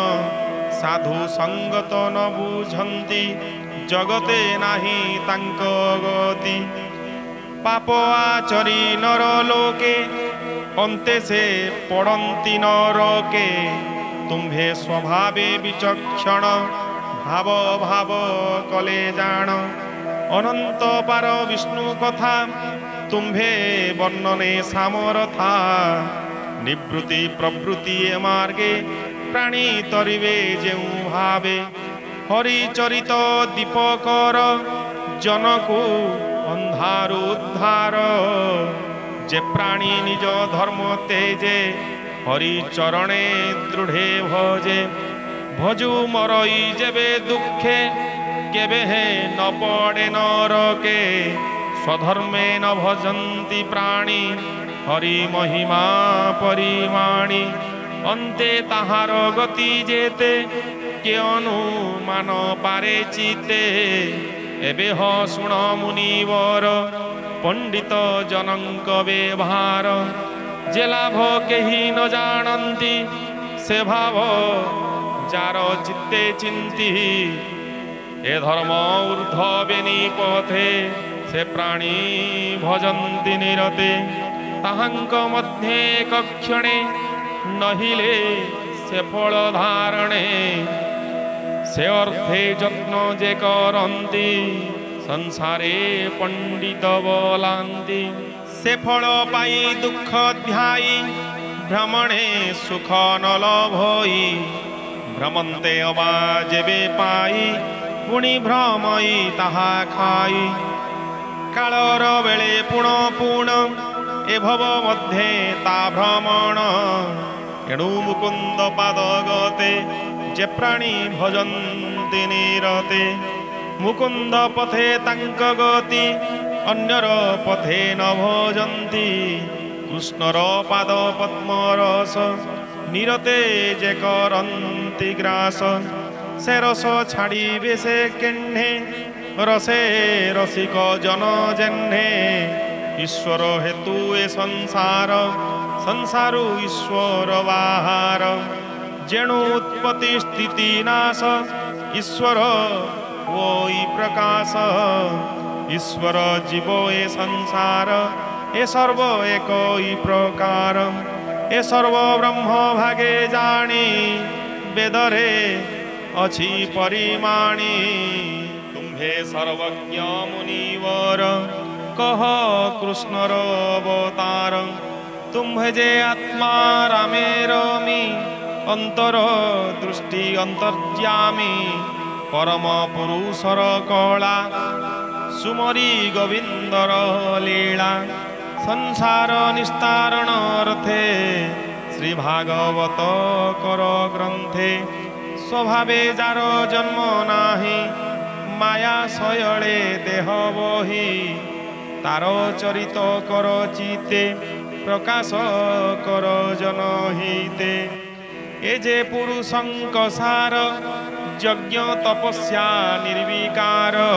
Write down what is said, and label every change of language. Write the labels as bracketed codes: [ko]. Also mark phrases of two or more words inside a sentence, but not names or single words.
[or] ସାଧୁ ସଙ୍ଗତ ନ ବୁଝନ୍ତି ଜଗତେ ନାହି ତାଙ୍କ ଗତି ପାପ ଆଚରି ନର ଲୋକେ ଅନ୍ତେ ସେ ପଡ଼ନ୍ତି ନରକେ ତୁମ୍ଭେ ସ୍ୱଭାବେ ବିଚକ୍ଷଣ ଭାବ ଭାବ କଲେ ଜାଣ ଅନନ୍ତ ପାର ବିଷ୍ଣୁ କଥା ତୁମ୍ଭେ ବର୍ଣ୍ଣନେ ସାମର୍ଥା ନିବୃତ୍ତି ପ୍ରବୃତ୍ତି ମାର୍ଗେ ପ୍ରାଣୀ ତରିବେ ଯେଉଁ ଭାବେ ହରି ଚରିତ ଦୀପକର ଜନକୁ ଅନ୍ଧାର ଉଦ୍ଧାର ଯେ ପ୍ରାଣୀ ନିଜ ଧର୍ମ ତେଜେ ହରି ଚରଣେ ଦୃଢ଼େ ଭଜେ ଭଜୁ ମରଇ ଯେବେ ଦୁଃଖେ କେବେ ହେଁ ନ ପଡ଼େ ନରକେ ସ୍ୱଧର୍ମେ ନ ଭଜନ୍ତି ପ୍ରାଣୀ ହରି ମହିମା ପରିମାଣି ଅନ୍ତେ ତାହାର ଗତି ଯେତେ କେ ଅନୁମାନ ପାରେ ଚିତ୍ତେ ଏବେ ହ ଶୁଣ ମୁନିବର ପଣ୍ଡିତ ଜନଙ୍କ ବ୍ୟବହାର ଯେ ଲାଭ କେହି ନ ଜାଣନ୍ତି ସେ ଭାବ ଯାର ଚିତ୍ତେ ଚିନ୍ତି ଏ ଧର୍ମ ଊର୍ଦ୍ଧ୍ୱବେଣୀ ପଥେ ସେ ପ୍ରାଣୀ ଭଜନ୍ତି ନିରତେ ତାହାଙ୍କ ମଧ୍ୟେ କକ୍ଷଣେ ନହିଲେ ସେ ଫଳ ଧାରଣେ ସେ ଅର୍ଥେ ଯତ୍ନ ଯେ କରନ୍ତି ସଂସାରେ ପଣ୍ଡିତ ବୋଲନ୍ତି ସେ ଫଳ ପାଇ ଦୁଃଖ ଧ୍ୟାଇ ଭ୍ରମଣେ ସୁଖ ନ ଲଭଇ ଭ୍ରମନ୍ତେ ଅବା ଯେବେ ପାଇ ପୁଣି ଭ୍ରମଇ ତାହା ଖାଇ କାଳର ବେଳେ ପୁଣ ପୁଣ ଏ ଭବ ମଧ୍ୟେ ତା ଭ୍ରମଣ ଏଣୁ ମୁକୁନ୍ଦ ପାଦ ଗତେ ଯେ ପ୍ରାଣୀ ଭଜନ୍ତି ନିରତେ ମୁକୁନ୍ଦ ପଥେ ତାଙ୍କ ଗତି ଅନ୍ୟର ପଥେ ନ ଭଜନ୍ତି କୃଷ୍ଣର ପାଦ ପଦ୍ମ ରସ ନିରତେ ଯେ କରନ୍ତି ଗ୍ରାସ ସେ ରସ ଛାଡ଼ିବେ ସେ କେହ୍ନେ ରସେ ରସିକ ଜନ ଯେହ୍ନେ ଈଶ୍ୱର ହେତୁ ଏ ସଂସାର ସଂସାରୁ ଈଶ୍ୱର ବାହାର ଯେଣୁ ଉତ୍ପତ୍ତି ସ୍ଥିତି ନାଶ ଈଶ୍ୱର ୱୋଇ ପ୍ରକାଶ ଈଶ୍ୱର ଜୀବ ଏ ସଂସାର ଏ ସର୍ବ ଏକ ପ୍ରକାର ଏ ସର୍ବ ବ୍ରହ୍ମ ଭାଗେ ଜାଣି ବେଦରେ ଅଛି ପରିମାଣି ତୁମ୍ଭେ ସର୍ବଜ୍ଞ ମୁନିବର କହ କୃଷ୍ଣର ଅବତାର ତୁମ୍ଭେ ଯେ ଆତ୍ମା ରାମେରମୀ ଅନ୍ତର ଦୃଷ୍ଟି ଅନ୍ତର୍ଯ୍ୟାମୀ ପରମ ପୁରୁଷର କଳା ସୁମରି ଗୋବିନ୍ଦର ଲୀଳା ସଂସାର ନିସ୍ତାରଣ ଅର୍ଥେ ଶ୍ରୀ ଭାଗବତ କର ଗ୍ରନ୍ଥେ ସ୍ୱଭାବେ ଯାର ଜନ୍ମ ନାହି ମାୟା ଶୟଳେ ଦେହ ବହି ତାର ଚରିତ କର ଚିତ୍ତେ ପ୍ରକାଶ କର ଜନହିତେ ଏ ଯେ ପୁରୁଷଙ୍କ ସାର ଯଜ୍ଞ ତପସ୍ୟା ନିର୍ବିକାର